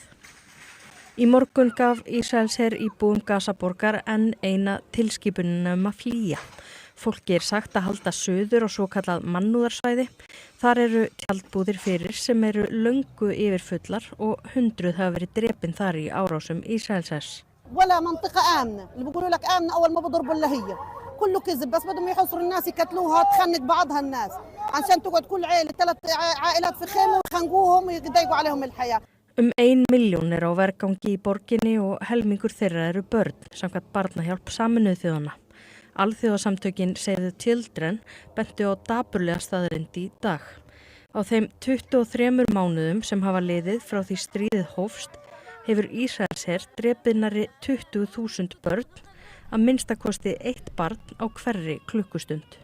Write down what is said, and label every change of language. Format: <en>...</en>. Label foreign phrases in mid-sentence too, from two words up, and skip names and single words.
<is>Í morgun gaf Ísraelsher íbúum Gazaborgar enn eina tilskipunina að flýja. Fólki er sagt að halda suður og svokallað mannúðarsvæði. Þar eru tjaldbúðir fyrir sem eru löngu yfirfullar og 100 hafa verið drepin þar í árásum Ísraelshers.</is> <ar>ولا منطقة آمنة اللي بيقولوا لك آمنة أول ما بضربوا اللي هي كله كذب بس بدهم يحصروا الناس يقتلوها تخنق بعضها الناس عشان تقعد كل عائلة 3 عائلات في خيمة ويخنقوهم ويضيقوا عليهم الحياة.</ar> <is>1 milljón er á vergangi í borginni og helmingur þeirra eru börn, samkvæmt Barnahjálp Sameinuðu þjóðanna. Alþjóðasamtökin Save the Children bentu á dapurlega staðreynd í dag. Á þeim 23 mánuðum sem hafa liðið frá því stríðið hófst hefur Ísraelsher drepið nærri 20.000 börn, að minnsta kosti 1 barn á hverri klukkustund.</is>